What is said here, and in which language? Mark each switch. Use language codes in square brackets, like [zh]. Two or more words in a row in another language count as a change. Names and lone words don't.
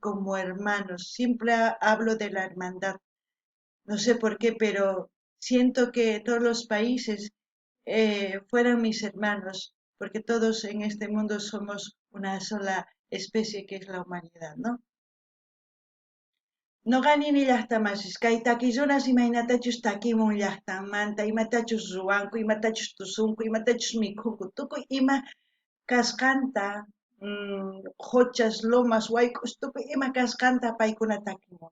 [es] Como hermanos. Siempre hablo de la hermandad. No sé por qué, pero siento que todos los países fueran mis hermanos, porque todos en este mundo somos una sola especie que es la humanidad, ¿no? [qu] Noqani llaqtamasish kay takiyunas imaynatachus takimun llaqtamanta, imatachus ruwanku, imatachus tusunku, imatachus mikhunku, tukuy ima kasqanta, quchas, lomas, wayk'us, tukuy ima kasqanta paykuna takimun.